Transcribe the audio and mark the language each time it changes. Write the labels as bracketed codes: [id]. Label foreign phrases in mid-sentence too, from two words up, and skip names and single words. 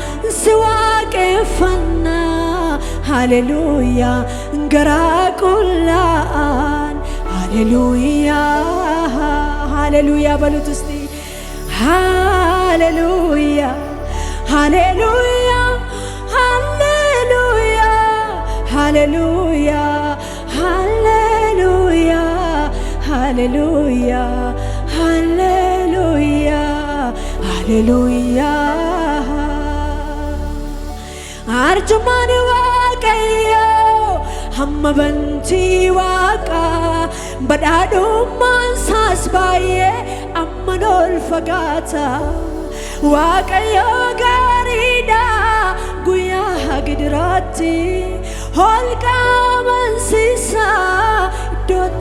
[am] ሲዋቄፈና ሃሌሉያ ገራቁላን ሃሌሉያ ሃሌሉያ በሉት እስቲ ሃሌሉያ ሃሌሉያ ሃሌሉያ ሃሌሉያ ሃሌሉያ ሃሌሉያ ሃሌሉያ ሃሌሉያ [om] አርጁማኒ waaqayዮ hamma bantii waaqa badhaadhummaan isaas baay'ee amma ol fagaata waaqayyo gaariidha guyyaa gidiraatti holqa amansiisaa iddootti